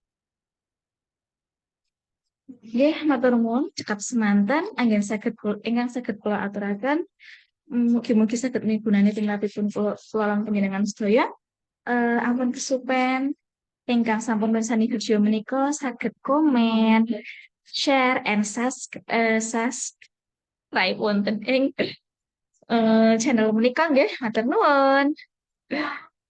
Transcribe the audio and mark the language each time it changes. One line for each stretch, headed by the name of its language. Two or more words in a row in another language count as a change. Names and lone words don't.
Javanese: Nggih, matur nuwun cekap semanten ingkang saged kula aturaken. Mugi-mugi saged migunani tingkapipun kula lan panjenengan sedaya. Ampun kesupen ingkang sampun mirsani video menika saged komen,
English: share and subscribe
Javanese: raip wonten ing channel menika nggih. Matur nuwun.